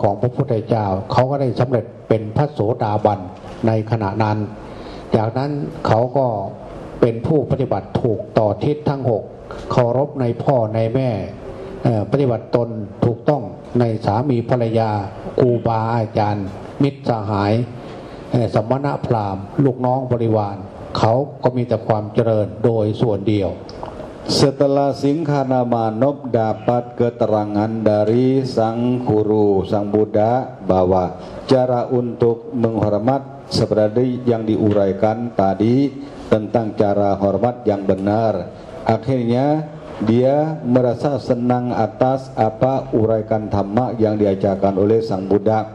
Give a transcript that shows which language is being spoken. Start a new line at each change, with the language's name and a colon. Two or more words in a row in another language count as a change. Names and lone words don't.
Thai: ของพระพุทธเจ้าเขาก็ได้สำเร็จเป็นพระโสดาบันในขณะนั้นจากนั้นเขาก็เป็นผู้ปฏิบัติถูกต่อทิศทั้ง 6เคารพในพ่อในแม่ปฏิบัติตนถูกต้องในสามีภรรยาครูบาอาจารย์มิตรสหายสมณพราหมณ์ลูกน้องบริวารเขาก็มีแต่ความเจริญโดยส่วนเดียว
Indonesian: Setelah Singkhana Manop dapat keterangan dari sang guru, sang Buddha, bahwa cara untuk menghormat seperti yang diuraikan tadi tentang cara hormat yang benar, akhirnya dia merasa senang atas apa uraikan dhamma yang diajarkan oleh sang Buddha.